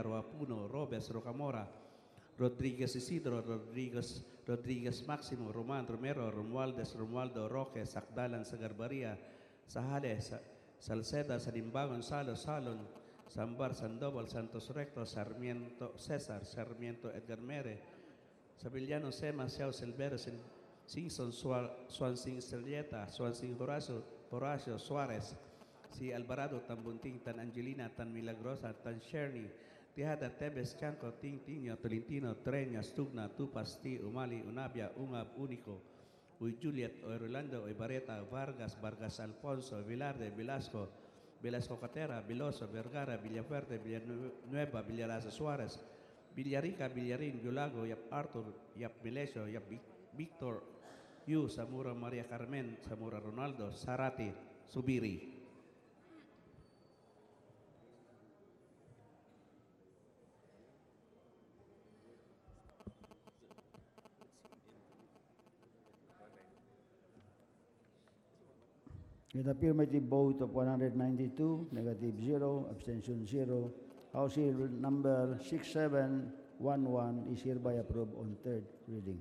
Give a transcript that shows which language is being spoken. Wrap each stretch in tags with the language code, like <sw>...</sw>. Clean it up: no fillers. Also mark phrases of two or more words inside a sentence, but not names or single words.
<en>Roapuno, Robes, Rocamora, Rodriguez Isidro, Rodriguez Maximo, Roman Romero, Romualdo Roque, Sakdalan Sagarbaria, Sahale, Salceda, Salimba Gonzalo, Salon, Sambar, Sandoval, Santos Recto, Sarmiento César, Sarmiento Edgar Mere, Sabillano Sema, Seau Silveros, Simpson, Swansing Estrelleta, Swansing Horacio Suarez, si Alvarado, Tan Bunting, Tan Angelina, Tan Milagrosa, Tan Sherny, Tihada, Tebes, Chanco, Ting, Tinio, Tolentino, Treñas, Tugna, Tupas, Ti, Umali, Unabia, Ungab, Unico, Uy Juliet, Uy Rolando, Uy Barreta, Vargas, Vargas Alfonso, Vilarde, Velasco, Velasco Catera, Veloso, Vergara, Villafuerte, Villanueva, Villarasa Suarez, Villarica, Villarin, Yulago, Yap Arthur, Yap Milesio, Yap Victor, Yu, Samura Maria Carmen, Samura Ronaldo, Sarati, Subiri. With affirmative vote of 192, negative 0, abstention 0, House Bill number 6711 is hereby approved on third reading.</en>